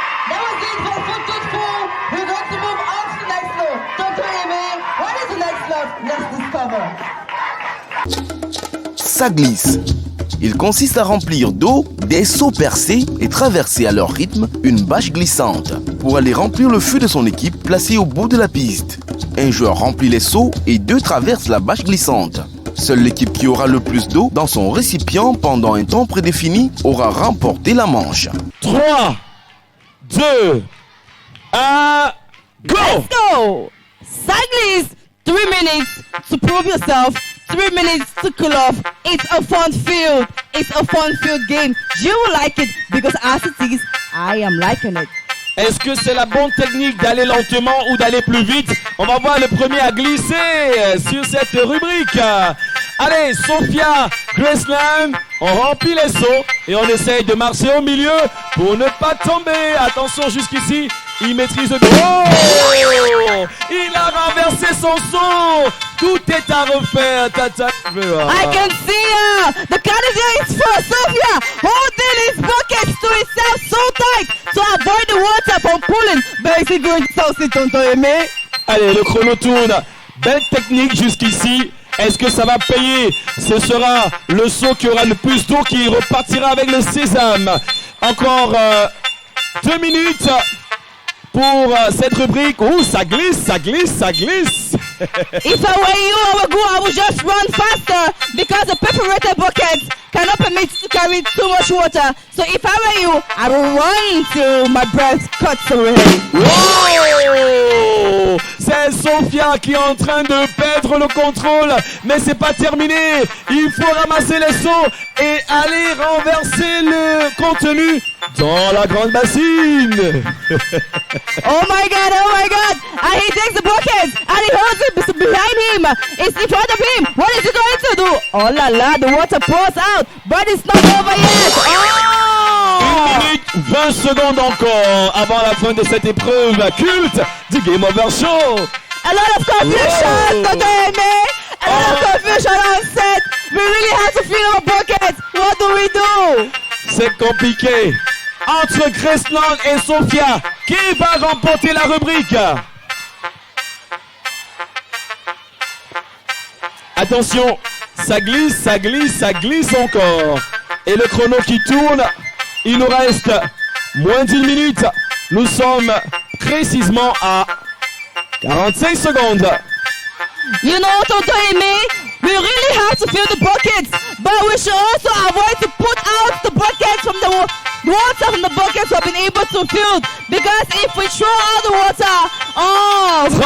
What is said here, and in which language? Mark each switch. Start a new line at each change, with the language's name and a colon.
English: That was it for Foot Fool. We're going to move on to the next floor. Dr. Amy, what is the next floor? Let's discover.
French: Ça glisse. Il consiste à remplir d'eau des seaux percés et traverser à leur rythme une bâche glissante pour aller remplir le feu de son équipe placée au bout de la piste. Un joueur remplit les seaux et 2 traversent la bâche glissante. Seule l'équipe qui aura le plus d'eau dans son récipient pendant un temps prédéfini aura remporté la manche.
English: 3, 2, 1, go! Let's go!
French: Ça glisse!
English: 3 minutes to prove yourself. 3 minutes to cool off. It's a fun field. It's a fun field game. You will like it because as it is, I am liking it.
French: Est-ce que c'est la bonne technique d'aller lentement ou d'aller plus vite? On va voir le premier à glisser sur cette rubrique. Allez, Sophia, Graceland, on remplit les seaux et on essaye de marcher au milieu pour ne pas tomber. Attention jusqu'ici, il maîtrise le... Oh! Il a renversé son seau. Tout est à refaire. Tata.
English: I can see her. The Canadian is for Sophia, holding his buckets to himself so tight to avoid the water from pulling. Very good,
French: c'est tonton Aimé. Allez, le chrono tourne. Belle technique jusqu'ici. Est-ce que ça va payer? Ce sera le seau qui aura le plus d'eau qui repartira avec le sésame. Encore 2 minutes pour cette rubrique. Oh, ça glisse, ça glisse, ça glisse.
English: If I were you, I would just run faster because the perforated bucket cannot permit to carry too much water. So if I were you, I would run till my breath cuts away. Oh!
French: C'est Sophia qui est en train de perdre le contrôle, mais c'est pas terminé. Il faut ramasser les seaux et aller renverser le contenu dans la grande bassine.
English: Oh my God, oh my God. And he takes the bucket and he holds it behind him. It's in front of him. What is he going to do?
French: Oh la la,
English: the water pours out, but it's not over yet. Oh!
French: 1 minute 20 secondes encore avant la fin de cette épreuve culte du Game Over Show.
English: A lot of confusion, Dr. Aimee. A lot of confusion on set. We really have to fill our buckets. What do we do?
French: C'est compliqué. Entre Graceland et Sophia, qui va remporter la rubrique? Attention, ça glisse, ça glisse, ça glisse encore. Et le chrono qui tourne, il nous reste moins d'1 minute. Nous sommes précisément à 45 secondes.
English: You know, Dr. Aimee, we really have to fill the buckets, but we should also avoid to put out the buckets from the water from the buckets we've been able to fill, because if we throw out the water,